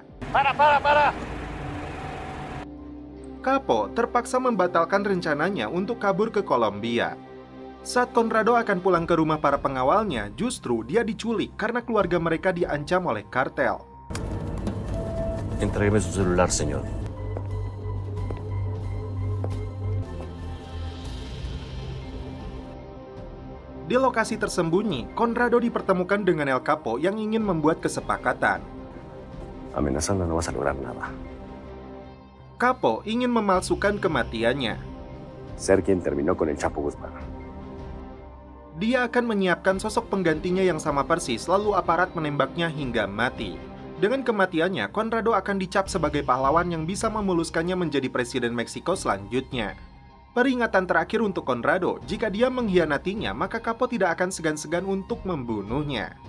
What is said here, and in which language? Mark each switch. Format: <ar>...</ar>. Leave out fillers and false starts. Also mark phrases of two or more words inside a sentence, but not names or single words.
<es>Para!</es> <id>Capo terpaksa membatalkan rencananya untuk kabur ke Kolombia. Saat Conrado akan pulang ke rumah para pengawalnya, justru dia diculik karena keluarga mereka diancam oleh kartel.</id> <es>Entrégueme su celular, señor.</es> <id>Di lokasi tersembunyi, Conrado dipertemukan dengan El Capo yang ingin membuat kesepakatan.</id> <es>Amenazando no vas a lograr nada.</es> <id>Capo ingin memalsukan kematiannya.</id> <es>Ser quien terminó con el Chapo Guzmán.</es> <id>Dia akan menyiapkan sosok penggantinya yang sama persis, lalu aparat menembaknya hingga mati. Dengan kematiannya, Conrado akan dicap sebagai pahlawan yang bisa memuluskannya menjadi presiden Meksiko selanjutnya. Peringatan terakhir untuk Conrado, jika dia mengkhianatinya, maka Capo tidak akan segan-segan untuk membunuhnya.</id>